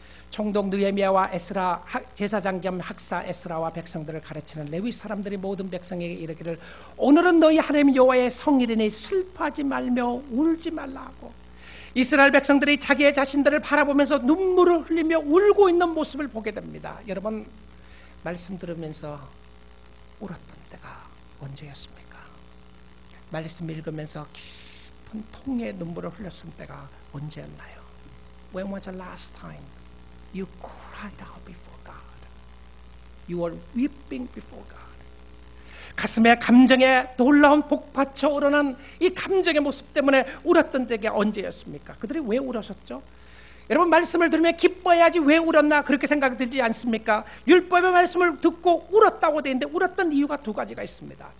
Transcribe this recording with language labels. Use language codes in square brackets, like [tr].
[ko] 총독 느헤미야와 에스라 제사장 겸 학사 에스라와 백성들을 가르치는 레위 사람들이 모든 백성에게 이르기를, 오늘은 너희 하나님 여호와의 성일이니 슬퍼하지 말며 울지 말라 하고, 이스라엘 백성들이 자기의 자신들을 바라보면서 눈물을 흘리며 울고 있는 모습을 보게 됩니다. 여러분, 말씀 들으면서 울었던 때가 언제였습니까? 말씀 읽으면서 깊은 통의 눈물을 흘렸을 때가 언제였나요? [en] When was the last time you cried out before God? You were weeping before God. [ko] 가슴에 감정에 놀라운 복받쳐 오르는 이 감정의 모습 때문에 울었던 때가 언제였습니까? 그들이 왜 울었었죠? 여러분, 말씀을 들으면 기뻐해야지 왜 울었나 그렇게 생각이 들지 않습니까? 율법의 말씀을 듣고 울었다고 되어 있는데 울었던 이유가 두 가지가 있습니다.